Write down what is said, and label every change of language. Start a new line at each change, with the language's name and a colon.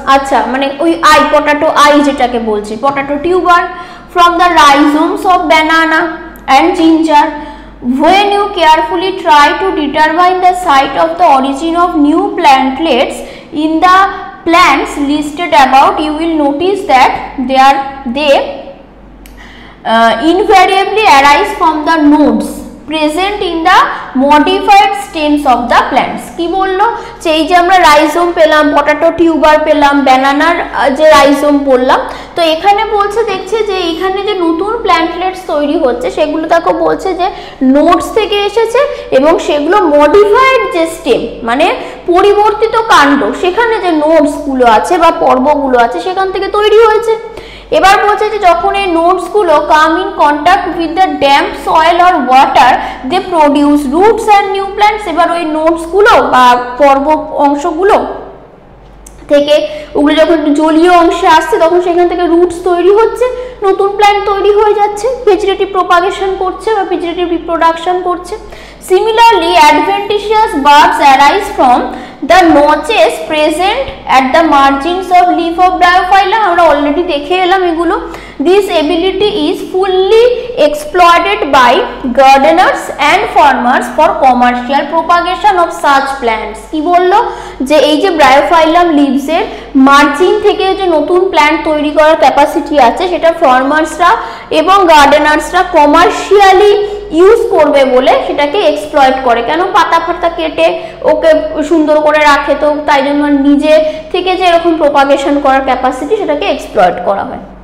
Bangla: আচ্ছা, মানে ওই পটাটো যেটাকে বলছি,
English: Potato tuber from the rhizomes of banana and ginger. When you carefully try to determine the site of the origin of new plantlets in the plants listed above, you will notice that they invariably arise from the nodes present in the modified stems of the plants.
Bangla: কি বললো যে এই যে আমরা rhizome পেলাম, potato tuber পেলাম, ব্যানানার যে rhizome বললাম, তো এখানে বলছে দেখছে যে এখানে যে নতুন প্ল্যান্টলেটস তৈরি হচ্ছে সেগুলো তাকে বলছে যে নোডস থেকে এসেছে এবং সেগুলো মডিফাইড যে স্টেম মানে পরিবর্তিত কাণ্ড, সেখানে যে নোডসগুলো আছে বা পর্বগুলো আছে সেখান থেকে তৈরি হয়েছে। এবার বলছে যে যখন এই নোডসগুলো
English: Come in contact with the damp soil or water they produce roots and new plants.
Bangla: এবার ওই নোডসগুলো বা পর্ব অংশগুলো থেকে ওগুলো যখন জলীয় অংশে আসছে তখন সেখান থেকে রুটস তৈরি হচ্ছে, নতুন প্ল্যান্ট তৈরি হয়ে যাচ্ছে, ভেজিটেটিভ প্রোপাগেশন করছে বা ভেজিটেটিভ রিপ্রোডাকশন করছে।
English: Similarly, adventitious buds arise from the notches present at the margins of leaf of Bryophylla.
Bangla: আমরা অলরেডি দেখে এলাম এগুলো।
English: This ability is fully exploited by gardeners and farmers for commercial propagation of such plants.
Bangla: কি বললো যে এই যে ব্রায়োফাইলাম leaves এর মার্জিন থেকে যে নতুন প্ল্যান্ট তৈরি করার ক্যাপাসিটি আছে সেটা ফার্মার্সরা এবং গার্ডেনার্সরা কমার্শিয়ালি ইউজ করবে বলে সেটাকে এক্সপ্লয়েট করে। কেন? পাতা ফাতা কেটে ওকে সুন্দর করে রাখে, তো তাই জন্য নিজে থেকে যে এরকম প্রোপাগেশন করার ক্যাপাসিটি সেটাকে এক্সপ্লয়েট করা হয়।